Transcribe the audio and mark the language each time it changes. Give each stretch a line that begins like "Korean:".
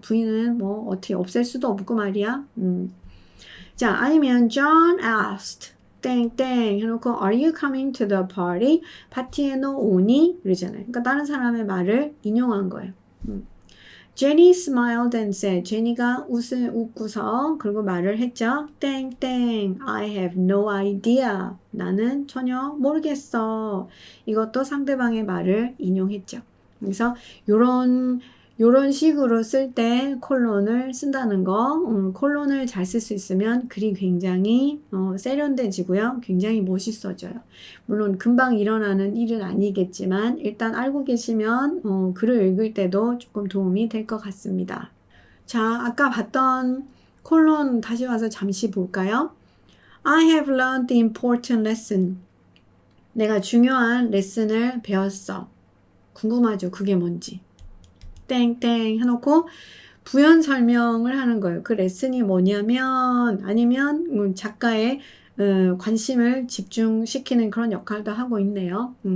Korean: 부인은 뭐 어떻게 없앨 수도 없고 말이야. 자, 아니면 John asked.
English: 땡땡 해놓고 Are you coming to the party?
Korean: 파티에 너 오니? 그러잖아요. 그러니까 다른 사람의 말을 인용한 거예요. Jenny smiled and said, 제니가 웃고서 그리고 말을 했죠.
English: 땡땡, I have no idea.
Korean: 나는 전혀 모르겠어. 이것도 상대방의 말을 인용했죠. 그래서 요런 식으로 쓸 때 콜론을 쓴다는 거, 콜론을 잘 쓸 수 있으면 글이 굉장히 세련돼지고요. 굉장히 멋있어져요. 물론 금방 일어나는 일은 아니겠지만 일단 알고 계시면 글을 읽을 때도 조금 도움이 될 것 같습니다. 자, 아까 봤던 콜론 다시 와서 잠시 볼까요?
English: I have learned the important lesson.
Korean: 내가 중요한 레슨을 배웠어. 궁금하죠? 그게 뭔지. 땡땡 해놓고 부연 설명을 하는 거예요. 그 레슨이 뭐냐면 아니면 작가의 관심을 집중시키는 그런 역할도 하고 있네요.